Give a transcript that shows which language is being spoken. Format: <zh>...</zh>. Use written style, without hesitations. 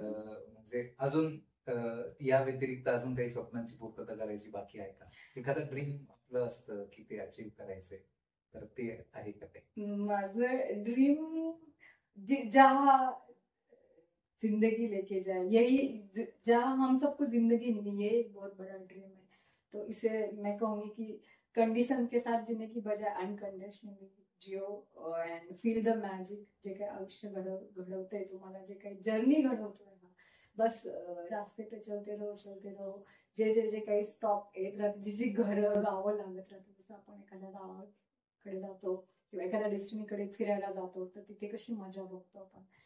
<mr>म्हणजे अजून या व्यतिरिक्त अजून काही स्वप्नांची पूर्तता करायची बाकी आहे का? एखादं ड्रीम आपलं असतं की ते अचीव करायचंय, तर ते आहे का काही? माझं ड्रीम</mr> <hi>जहाँ जिंदगी लेके जाए, यही जहाँ हम सबको जिंदगी मिली, ये एक बहुत बड़ा ड्रीम है. तो इसे मैं कहूंगी कि कंडिशन के साथ जीने की बजाय unconditionally Jio</hi> <en>And feel the magic.</en> <mr>जे काही आयुष्य घडवतंय तुम्हाला, जे काही जर्नी घडवतोय ना,</mr> <hi>बस रास्ते पे चलते रहो.</hi> <mr>जे काही स्टॉप येत राहते, जी घरं गावं लागत राहते, जसं आपण एखाद्या गावाकडे जातो किंवा एखाद्या डेस्टिनीकडे फिरायला जातो, तर तिथे कशी मजा बघतो आपण.</mr>